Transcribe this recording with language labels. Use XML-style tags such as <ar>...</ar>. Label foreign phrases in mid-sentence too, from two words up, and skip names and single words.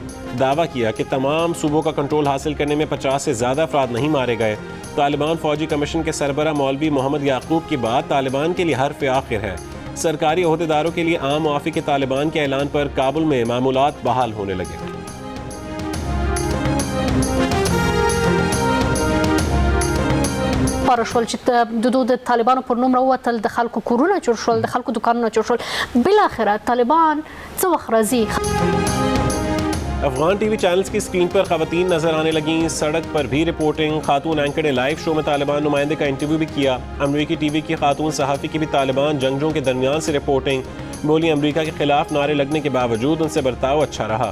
<ur>دعویٰ کیا کہ تمام صوبوں کا کنٹرول حاصل کرنے میں 50 سے زیادہ افراد نہیں مارے گئے. طالبان فوجی کمیشن کے سربراہ مولوی محمد یعقوب کی بات طالبان کے لیے حرف آخر ہے. سرکاری عہدیداروں کے لیے عام معافی کے طالبان کے اعلان پر کابل میں معمولات بحال ہونے لگے.</ur> <ps>شول چې د دوه طالبانو پر نوم راووتل، د خلکو کورونه جوړ شول، د خلکو دکانونه جوړ شول. بالاخره طالبان څه وخت راځي؟</ps> <ur>افغان TV چینلز کی سکرین پر خواتین نظر آنے لگیں. سڑک پر بھی رپورٹنگ. خاتون اینکر نے</ur> <en>live show</en> <ur>میں طالبان نمائندے کا انٹرویو بھی کیا۔ امریکی TV کی خاتون صحافی کی بھی طالبان جنگجوؤں کے درمیان سے رپورٹنگ. بولی امریکہ کے خلاف نعرے لگنے کے باوجود ان سے برتاؤ اچھا رہا.</ur>